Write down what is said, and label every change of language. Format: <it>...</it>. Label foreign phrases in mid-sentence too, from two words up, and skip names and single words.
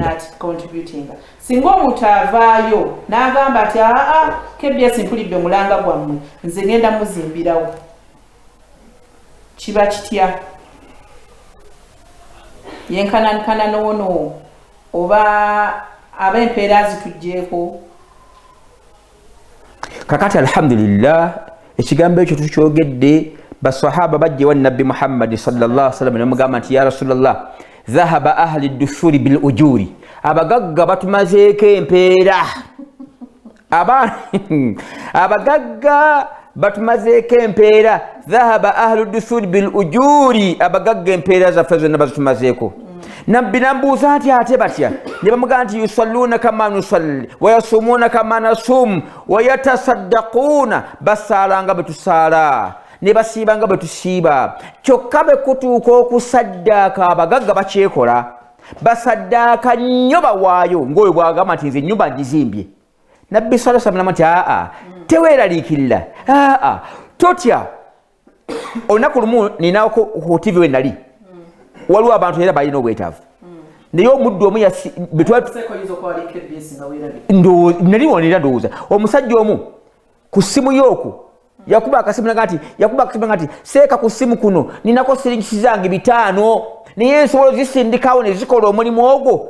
<lg>singa omuntu avaayo n'agamba ati KBS mpulidde omulanga gwammwe nze ngenda muzimbirawo kiba kitya yenkanankana noono oba ab'empeera zitugjeeko kakati alhamdulillah ekigambo ekyo tukyogedde basahaba bajje wa nabbi Muhammad</lg> <ar>صلى الله عليه وسلم</ar> <lg>namugamba nti</lg> <ar>يا رسول الله ذهب أهل الدثور بالأجور</ar> <lg>abagagga batumazeeko empeera abagagga batumazeeko empeera</lg> <ar>ذهب أهل الدثور بالأجور</ar> <lg>abagagga empeera zaffe zonna bazitumazeeko nabbi nambuuza nti ate batya ne bamugamba nti</lg> <ar>يصلون كما نصلي ويصومون كما نصوم ويتصدقون</ar> <lg>basaalanga bwe tusaala ne basiibanga bwe tusiiba kyokka bwe kutuuka okusaddaaka abagagga bakyekola basaddaaka nnyo bawaayo ng'oyo bwagamba nti nze ennyumba ngizimbye nabbi</lg> <ar>صلى الله عليه وسلم</ar> <lg>nti teweeraliikirira totya olunaku lumu ninawo ku TV we nali waliwo abantu era balina obwetaavu naye omuddu omu naliwonera ndowooza omusajja omu ku ssimu y'oku yakuba akasimu nti seeka ku ssimu kuno ninako siringisi zange 5 naye nsobola zisindikawo ne zikola omulimu ogwo</lg>